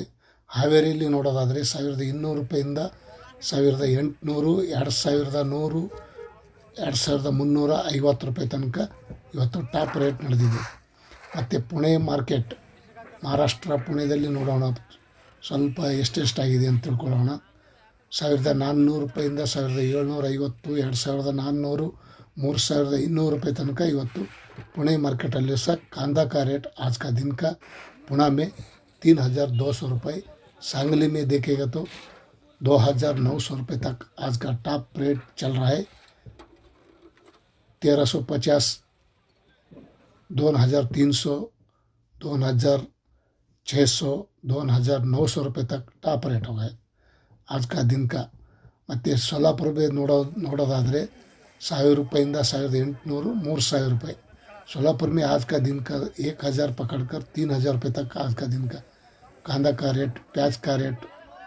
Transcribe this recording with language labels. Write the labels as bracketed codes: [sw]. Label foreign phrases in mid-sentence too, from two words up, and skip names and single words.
[kn] ಹಾವೇರಿಯಲ್ಲಿ ನೋಡೋದಾದರೆ 1,200 ರೂಪಾಯಿಂದ 1,800, 2,100, 2,350 ರೂಪಾಯಿ ತನಕ ಇವತ್ತು ಟಾಪ್ ರೇಟ್ ನಡೆದಿದೆ. ಮತ್ತು ಪುಣೆ ಮಾರ್ಕೆಟ್, ಮಹಾರಾಷ್ಟ್ರ ಪುಣೆದಲ್ಲಿ ನೋಡೋಣ ಸ್ವಲ್ಪ ಎಷ್ಟೆಷ್ಟಾಗಿದೆ ಅಂತ ತಿಳ್ಕೊಳ್ಳೋಣ. 1,400 ರೂಪಾಯಿಂದ 1,750, 2,400, 3,200 ರೂಪಾಯಿ ತನಕ ಇವತ್ತು [hi] पुणे मार्केटಲ್ಲಿ सह कांदा का रेट आज का दिन का पुणे में 3,200 रुपये, सांगली में देखेगा तो 2,900 रुपये तक आज का टॉप रेट चल रहा है. 1,350, 2,300, 2,600, 2,900 रुपये तक टॉप रेट हो गए आज का दिन का. [kn] ಮತ್ತು ಸೊಲ್ಲಾಪುರ ನೋಡೋದಾದರೆ 1,000 ರೂಪಾಯಿಂದ 1,800, 3,000 रुपये. [hi] सोलापुर में आज का दिन का 1,000 पकड़कर 3,000 रुपये तक आज का दिन का कांदा का रेट, प्याज का रेट